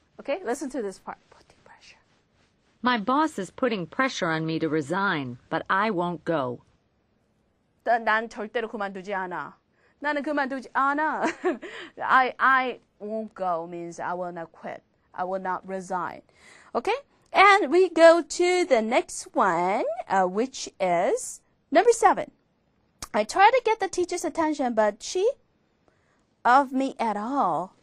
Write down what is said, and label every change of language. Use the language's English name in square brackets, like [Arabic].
[English] Okay, listen to this part. Putting pressure. My boss is putting pressure on me to resign, but I won't go. [Korean] 난 절대로 그만두지 않아. 나는 그만두지 않아. [English] I won't go means I will not quit. I will not resign. Okay? And we go to the next one, which is number 7. I try to get the teacher's attention, but she of me at all.